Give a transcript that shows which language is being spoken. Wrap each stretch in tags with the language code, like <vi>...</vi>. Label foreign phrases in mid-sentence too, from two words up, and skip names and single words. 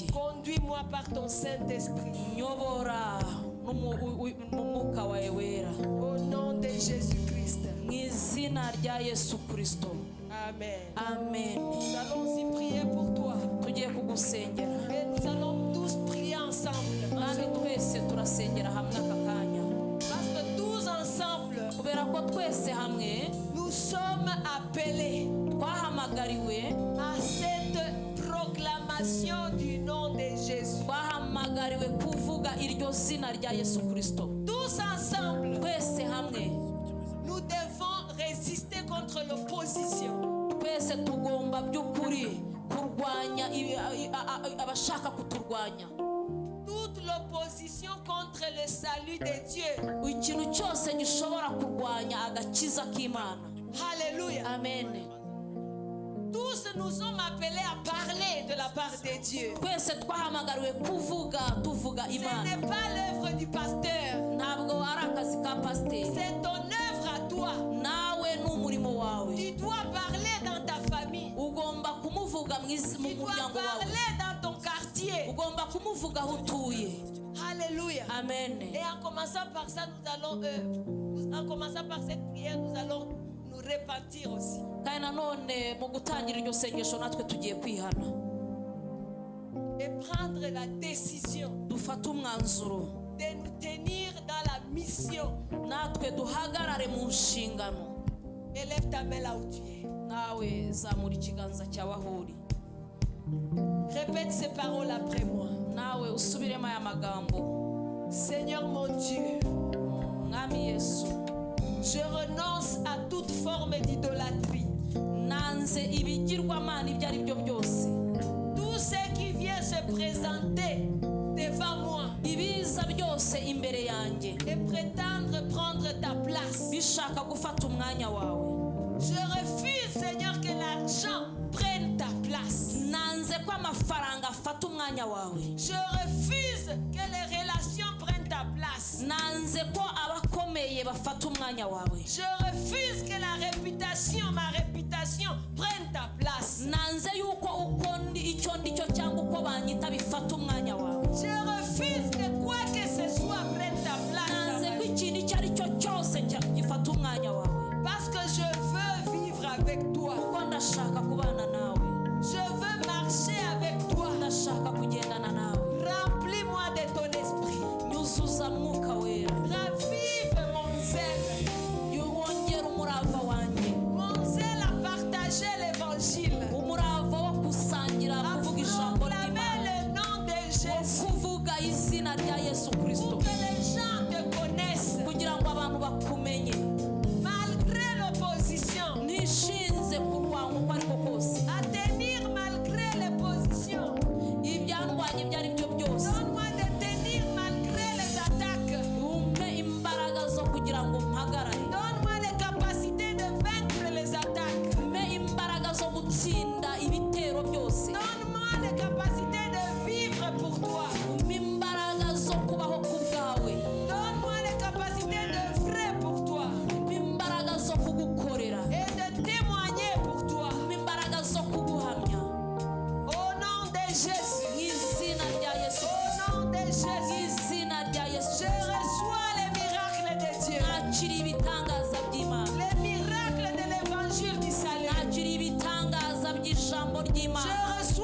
<fr>Conduis-moi par ton Saint-Esprit.</fr> <rw>Nyobora n'umwuka wawe wera.</rw> <fr>Au nom de Jésus-Christ.</fr> <rw>Mu izina rya Yesu Kristo. Amen. Amen.</rw> <fr>Nous allons aussi prier pour toi.</fr> <rw>Tugiye kugusengera.</rw> <fr>Et nous allons tous prier ensemble.</fr> <rw>Kandi twese turasengera hamwe aka kanya.</rw> <fr>Parce que tous ensemble,</fr> <rw>Kubera ko twese hamwe</rw> <fr>nous sommes appelés</fr> <rw>twahamagariwe</rw> <fr>à cette proclamation du nom de Jésus.</fr> <rw>twahamagariwe kuvuga iryo zina rya Yesu Kristo.</rw> <fr>Tous ensemble,</fr> <rw>Twese hamwe</rw> <fr>nous devons résister contre l'opposition.</fr> <rw>twese tugomba by'ukuri kurwanya abashaka kuturwanya.</rw> <fr>Toute l'opposition contre le salut de Dieu.</fr> <rw>Ikintu cyose gishobora kurwanya agakiza k'Imana.</rw> <fr>Alléluia.</fr> <rw>Amen.</rw> <fr>Tous nous sommes appelés à parler de la part de Dieu.</fr> <rw>Twese twahamagariwe tuvuga</rw> <fr>Ce</fr> <rw>Imana.</rw> <fr>n'est pas l'œuvre du pasteur.</fr> <rw>Ntabwo ari akazi ka pasiteri.</rw> <fr>C'est ton œuvre à toi.</fr> <rw>Nawe n'umurimo wawe.</rw> <fr>Tu dois parler dans ta famille.</fr> <rw>Ugomba kumuvuga mu</rw> <fr>Tu dois</fr> <rw>muryango wawe.</rw> <fr>parler dans ton quartier.</fr> <rw>Ugomba kumuvuga aho utuye.</rw> <fr>Alléluia.</fr> <rw>Amen.</rw> <fr>Et en commençant par ça, en commençant par cette prière, nous allons nous repentir aussi.</fr> <rw>Kandi nanone mu gutangira iryo sengesho natwe tugiye kwihana.</rw> <fr>Et prendre la décision</fr> <rw>Dufate umwanzuro.</rw> <fr>de nous tenir dans la mission.</fr> <rw>Natwe duhagarare mu nshingano.</rw> <fr>Élève ta main là où tu es.</fr> <rw>Nawe zamura ikiganza cyawe aho uri.</rw> <fr>Répète ces paroles après moi.</fr> <rw>Nawe usubiremo aya magambo.</rw> <fr>Seigneur mon Dieu,</fr> <rw>Mwami Yesu,</rw> <fr>je renonce à toute forme d'idolâtrie.</fr> <rw>nanze ibigirwamana ibyo ari byo byose.</rw> <fr>Tout ce qui vient se présenter devant moi</fr> <rw>Ibiza byose imbere yanjye</rw> <fr>et prétendre prendre ta place.</fr> <rw>bishaka gufata umwanya wawe.</rw> <fr>Je refuse, Seigneur, que l'argent prenne ta place.</fr> <rw>Nanze ko amafaranga afata umwanya wawe.</rw> <fr>Je refuse que les relations prennent ta place.</fr> <rw>Nanze ko abakomeye bafata umwanya wawe.</rw> <fr>Je refuse que la réputation, ma réputation, prenne ta place.</fr> <rw>Nanze yuko uko icyo ndicyo cyangwa uko banyita bifata umwanya wawe.</rw> <fr>Je refuse que quoi que ce soit prenne ta place. dans</fr> <rw>Nanze</rw> <fr>ma</fr> <rw>ko</rw> <fr>vie.</fr> <rw>ikintu icyo ari cyo cyose gifata umwanya wawe.</rw> <fr>Parce que je veux vivre avec toi.</fr> <rw>Kuko ndashaka kubana nawe.</rw> <fr>Je veux marcher avec toi.</fr> <rw>Ndashaka kugendana nawe.</rw> <fr>Remplis-moi de ton esprit.</fr> <rw>Nyuzuza mwuka wera.</rw> <fr>Ravive mon zèle.</fr> <rw>Wongera umurava wanjye.</rw> <fr>Mon zèle à partager l'évangile.</fr> <rw>Umurava wo gusangira</rw> <fr>À</fr> <rw>kuvuga ijambo</rw> <fr>proclamer</fr> <rw>ry'Imana.</rw> <fr>le nom de Jésus.</fr> <rw>Kuvuga izina rya Yesu Kristo.</rw> <fr>Pour que les gens te connaissent.</fr> <rw>Kugira ngo abantu bakumenye.</rw> <fr>Malgré l'opposition.</fr> <rw>Nishinze kurwanya uko ariko kose.</rw> <fr>À tenir malgré l'opposition.</fr> <rw>Ibyandwanya ibyo ari byo byose.</rw> <fr>Donne-moi de tenir malgré les attaques.</fr> <rw>Umpe imbaraga zo kugira ngo mpagarare.</rw> <fr>Donne-moi les capacités de vaincre les attaques.</fr> <rw>Umpe imbaraga zo gutsinda ibitero byose.</rw> <fr>Donne-moi les capacités de vivre pour toi.</fr> <rw>Umpe imbaraga zo kubaho ku bwawe.</rw> <fr>Donne-moi les capacités d'œuvrer pour toi</fr> <rw>Umpe imbaraga zo kugukorera.</rw> <fr>et de témoigner pour toi.</fr> <rw>Umpe imbaraga zo kuguhamya.</rw> <fr>Au nom de Jésus.</fr> <rw>Mu izina rya Yesu.</rw> <fr>Au nom de</fr> <rw>Mu</rw> <fr>Jésus.</fr> <rw>izina rya Yesu.</rw> <fr>Je reçois les miracles de Dieu.</fr> <rw>Nakira ibitangaza by'Imana.</rw> <fr>Les miracles de l'évangile du salut.</fr> <rw>Nakira ibitangaza by'ijambo ry'Imana.</rw> <fr>Je</fr>